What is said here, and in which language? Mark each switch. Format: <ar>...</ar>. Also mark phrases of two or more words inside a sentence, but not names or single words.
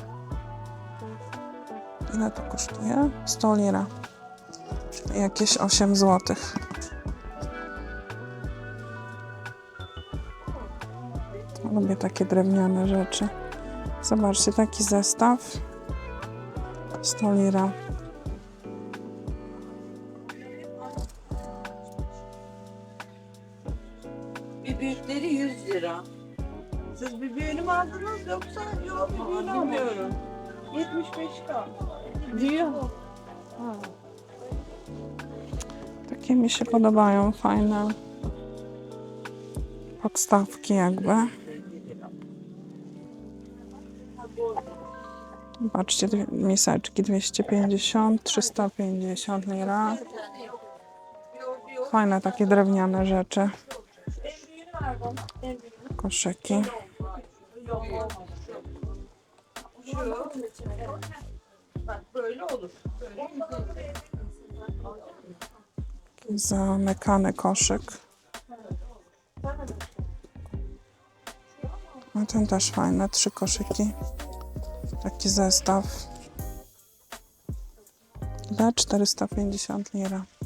<pl>Ile to kosztuje? 100 lira. Czyli jakieś 8 zł. Lubię takie drewniane rzeczy. Zobaczcie, taki zestaw. 100 lira.</pl> <tr>Bir büyükleri 100 lira. Siz bir büyüğünü mü aldınız yoksa? Yok, bir büyüğünü almıyorum. 75K. Diyor.</tr> <pl>Takie mi się podobają, fajne podstawki jakby. Zobaczcie, miseczki 250, 350 lira. Fajne takie drewniane rzeczy. Koszyki.</pl> <tr>Böyle olur.</tr> <pl>Zamykany koszyk. A ten też fajny, 3 koszyki. Taki zestaw. Za 450 lira.</pl>